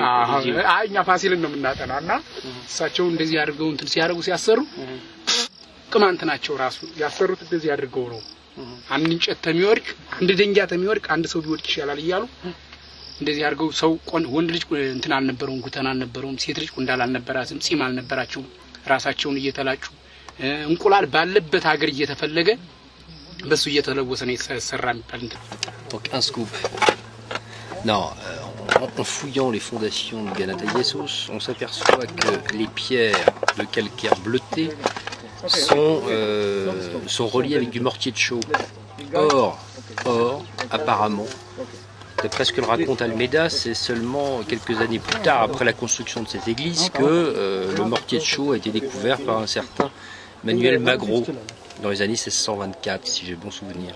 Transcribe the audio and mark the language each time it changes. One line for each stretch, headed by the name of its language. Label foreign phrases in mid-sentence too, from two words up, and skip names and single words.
Amharic: አይ እኛ ፋሲልን ነው የምናጠናና እሳቸው እንደዚህ አድርገው እንትን ሲያደርጉ ሲያሰሩ ቅማንት ናቸው። ራሱ ያሰሩት እንደዚህ አድርገው ነው። አንድ እንጨት ተሚወድቅ አንድ ደንጊያ ተሚወድቅ አንድ ሰው ቢወድቅ ይሻላል እያሉ እንደዚህ አድርገው ሰው ወንድ ልጅ እንትን አልነበረውም፣ ጉተና አልነበረውም፣ ሴት ልጅ ቁንዳላ አልነበራትም፣ ጺም አልነበራቸውም። ራሳቸውን እየተላጩ እንቁላል ባለበት ሀገር እየተፈለገ በሱ እየተለወሰ ነው የተሰራ የሚባል እንትን።
French: Donc un scoop. Non, en fouillant les fondations de Ganatayesos, on s'aperçoit que les pierres de calcaire bleuté sont reliées avec du mortier de chaux. Or, apparemment, d'après ce que le raconte Almeida, c'est seulement quelques années plus tard, après la construction de cette église, que le mortier de chaux a été découvert par un certain Manuel Magro dans les années 1624, si j'ai bon souvenir.